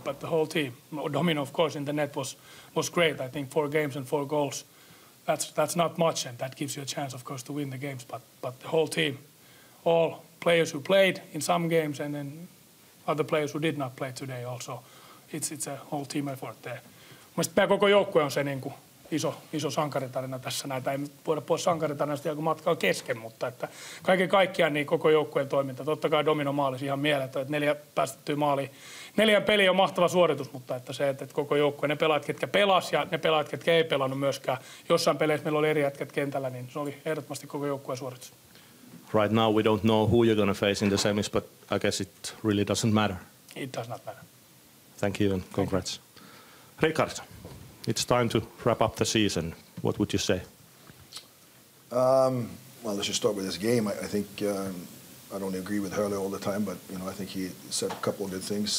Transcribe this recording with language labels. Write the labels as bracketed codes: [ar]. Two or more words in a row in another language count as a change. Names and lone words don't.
[en] But the whole team, Domino, of course, in the net was great. I think 4 games and 4 goals. That's not much, and that gives you a chance, of course, to win the games. But the whole team, all players who played in some games, and then other players who did not play today also. It's a whole team effort there. [fi] Mielestäni tämä koko joukkue on se niin kuin iso sankaritarina tässä. Näitä ei voida pois sankaritarinasta, kun matka on kesken, mutta että kaiken kaikkiaan niin koko joukkueen toiminta. Totta kai Domino maalisi ihan mieletön, että 4 päästettyä maaliin. 4 peliä on mahtava suoritus, mutta että se, että koko joukkue, ne pelaajat, ketkä pelas ja ne pelaajat, ketkä ei pelannut myöskään. Jossain peleissä meillä oli eri jätkät kentällä, niin se oli ehdottomasti koko joukkueen suoritus. [en] Right now we don't know who you're going to face in the semis, but I guess it really doesn't matter. It does not matter. Thank you and congrats. Richard, it's time to wrap up the season. What would you say? Well, let's just start with this game. I think I don't agree with Hurley all the time, but I think he said a couple of good things.